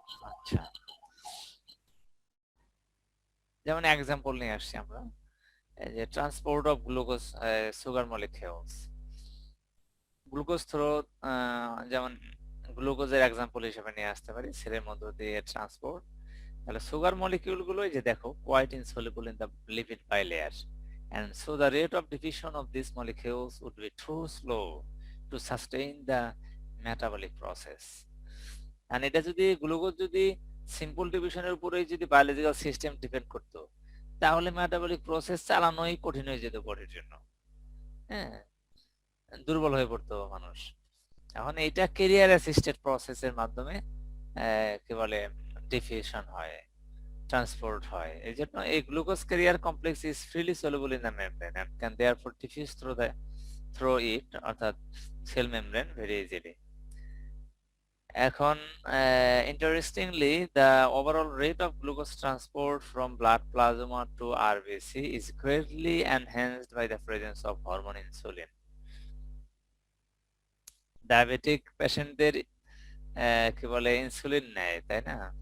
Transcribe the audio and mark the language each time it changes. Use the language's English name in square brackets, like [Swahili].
[Bangla] আচ্ছা, যেমন এক্সাম্পল নিয়ে আসছি আমরা, এই যে [English] transport of glucose sugar molecules, [Bangla] glucose throw, যেমন গ্লুকোজের এক্সাম্পল হিসেবে নিয়ে আসতে পারি, সেলের মধ্য দিয়ে ট্রান্সপোর্ট। তাহলে সুগার মলিকিউল গুলো এই যে দেখো [English] Quite insoluble in the lipid bilayer, and so the rate of diffusion of these molecules would be too slow to sustain the metabolic process. [Bangla] and এটা যদি গ্লুকোজ যদি সিম্পল ডিভিশনের উপরেই যদি বায়োলজিক্যাল সিস্টেম ডিপেন্ড করতো তাহলে মেটাবলিক প্রসেস চালানোই কঠিন হয়ে যেত বডির জন্য। হ্যাঁ, দুর্বল হয়ে পড়তো মানুষ। এখন এইটা ক্যারিয়ার অ্যাসিস্টেড প্রসেসের মাধ্যমে কি বলে ডিফিউশন হয়, ট্রান্সপোর্ট হয়। এই জন্য এই [English] Glucose carrier complex is freely soluble in the membrane and can therefore diffuse through it, অর্থাৎ cell membrane very easily. এখন interestingly, the overall rate of glucose transport from blood plasma to RBC is greatly enhanced by the presence of hormone insulin. [Bangla] Diabetic পেশেন্টদের কি বলে insulin নেয়, তাই না?